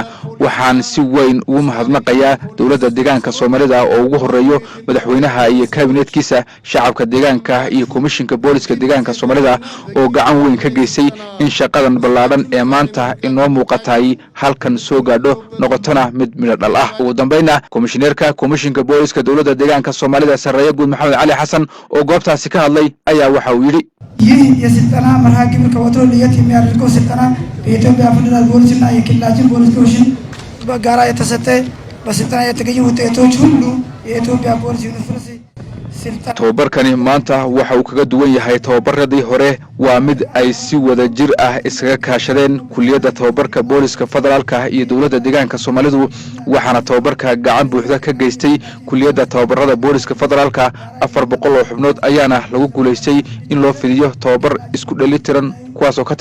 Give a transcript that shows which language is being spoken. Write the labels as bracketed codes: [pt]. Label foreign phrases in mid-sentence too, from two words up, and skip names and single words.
[so] waxaan si weyn ugu mahadnaqayaa dawladda deegaanka Soomaalida oo ugu horeeyo madaxweynaha iyo kabinetkiisa shacabka deegaanka iyo komishinka booliska deegaanka Soomaalida oo gacan weyn ka geysay in shaqadan ballaaran ee maanta inoo muuqatay halkan soo gaadho noqotona mid midhal ah ugu dambeynna komishineerka komishinka booliska dawladda deegaanka Soomaalida Sareeyo Guud Maxamed Cali Xasan oo goobtaasi ka hadlay ayaa waxa uu yiri [am] የስልጠና መርሃ ግብር ከወትሮ ለየት የሚያደርገው ስልጠና በኢትዮጵያ ፌደራል ፖሊስና የክልላችን ፖሊስ ኮሚሽን በጋራ የተሰጠ በስልጠና የተገኙ ውጤቶች ሁሉ የኢትዮጵያ ፖሊስ ዩኒቨርሲቲ [so] tababarkani maanta waxa uu kaga duwan yahay tababaradii hore waa mid ay si wada jir ah isaga kaashadeen kuliyadda tababarka booliska federaalka iyo dawladda deegaanka Soomaalidu waxaana tababarka gacan buuxda ka geystay kuliyadda tababarada booliska federaalka 400 oo xubnood ayaana lagu guuleystay in loo fidiyo tababar isku dheelitiran kuwaas oo ka